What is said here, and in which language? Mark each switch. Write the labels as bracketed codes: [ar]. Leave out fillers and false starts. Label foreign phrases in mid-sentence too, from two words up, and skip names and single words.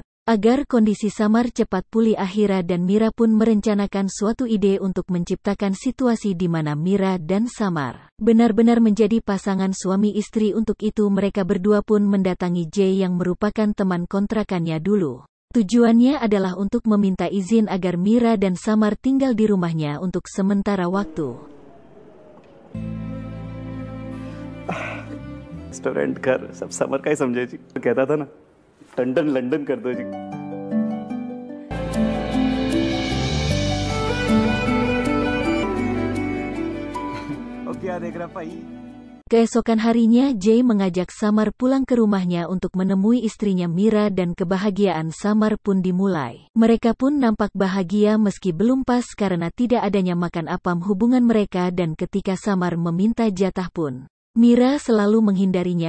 [id] Agar kondisi Samar cepat pulih, Ahira dan Mira pun merencanakan suatu ide untuk menciptakan situasi di mana Mira dan Samar benar-benar menjadi pasangan suami istri. Untuk itu mereka berdua pun mendatangi Jay yang merupakan teman kontrakannya dulu. Tujuannya adalah untuk meminta izin agar Mira dan Samar tinggal di rumahnya untuk sementara waktu. [hi] रेस्टोरेंट घर सब समर का ही समझे जी, कहता था ना लंदन लंदन कर दो जी। ओके क्या देख रहा भाई? [id] Keesokan harinya Jay mengajak Samar pulang ke rumahnya untuk menemui istrinya Mira, dan kebahagiaan Samar pun dimulai. Mereka pun nampak bahagia meski belum pas karena tidak adanya makan apam hubungan mereka, dan ketika Samar meminta jatah pun Mira selalu menghindarinya.